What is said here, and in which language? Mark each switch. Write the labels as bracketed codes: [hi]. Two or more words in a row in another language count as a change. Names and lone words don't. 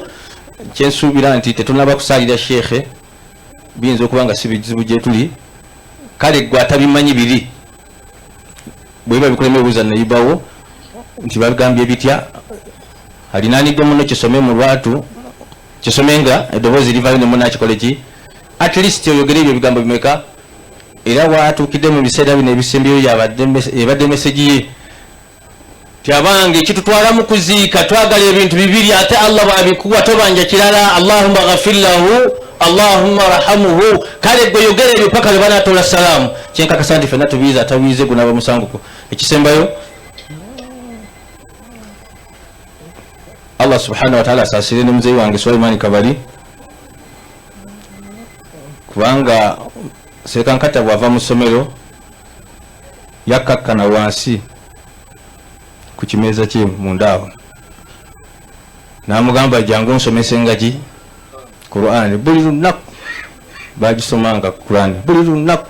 [lg] Kyensuubira nti tetunaba kusaalira sheekhe biyinza okuba nga si bizibu gye tuli kale gwe atabimanyi biri bwe biba bikulema ebuuza neyibawo nti babigambye bitya alinaanidde muno kisome mu lwatu kisome nga eddoboozi livayo ne munakikole ki [en] at least [lg] oyogere ebyo ebigambo bimeka. Era waatuukidde mu biseera bino ebisembyeyo yabadde meseji ye ti abange kitutwalamu kuziika twagala ebintu bibiri ate Allah bw'abikuwa tobanja kirala. [ar] اللهم اغفر له اللهم ارحمه. [lg] Kale gwe yogera ebyo paka lwe banaatoola salaamu. Kyenkakasa nti ffenna tubiiza atabiize gunaaba musanguko. Ekisembayo [ar] الله سبحانه وتعالى [lg] asaasire ne muzeeyi wange Sulaiman Kabali kubanga Seeka Nkata bw'ava mu ssomero yakkakkana wansi ku kimeeza kye mundaawo n'amugamba jangu nsomese ngaki Qur'an buli lunaku bagisomanga Qur'an buli lunaku.